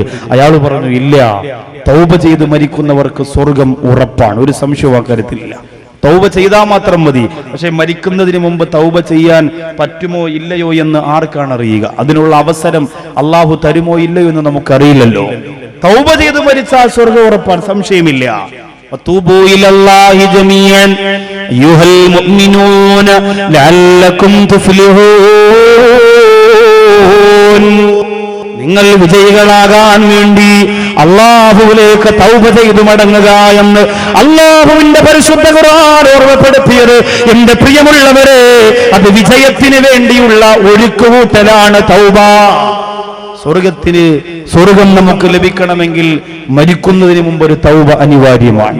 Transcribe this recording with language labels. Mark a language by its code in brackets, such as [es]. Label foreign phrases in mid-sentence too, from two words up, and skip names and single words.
[ml] അയാൾ പറഞ്ഞു, ഇല്ല, തൗബ ചെയ്ത് മരിക്കുന്നവർക്ക് സ്വർഗം ഉറപ്പാണ്, ഒരു സംശയവും അക്കാര്യത്തിലില്ല. തൗബ ചെയ്താൽ മാത്രം മതി. പക്ഷെ മരിക്കുന്നതിന് മുമ്പ് തൗബ ചെയ്യാൻ പറ്റുമോ ഇല്ലയോ എന്ന് ആർക്കാണ് അറിയുക? അതിനുള്ള അവസരം അള്ളാഹു തരുമോ ഇല്ലയോ എന്ന് നമുക്കറിയില്ലല്ലോ. തൗബ ചെയ്ത് മരിച്ചാൽ സ്വർഗം ഉറപ്പാൻ സംശയമില്ല. [ar] وتوبوا إلى الله جميعا أيها المؤمنون لعلكم تفلحون. [ml] നിങ്ങൾ വിജയികളാകാൻ വേണ്ടി അല്ലാഹുവിലേക്ക് തൗബ ചെയ്തു മടങ്ങുക എന്ന് അല്ലാഹുവിന്റെ പരിശുദ്ധ ഖുർആൻ ഓർമ്മപ്പെടുത്തിയത് എന്റെ പ്രിയമുള്ളവരെ, അത് വിജയത്തിന് വേണ്ടിയുള്ള ഒരുക്കുകൂട്ടലാണ് തൗബ. സ്വർഗം നമുക്ക് ലഭിക്കണമെങ്കിൽ മരിക്കുന്നതിന് മുമ്പ് ഒരു തൗബ അനിവാര്യമാണ്.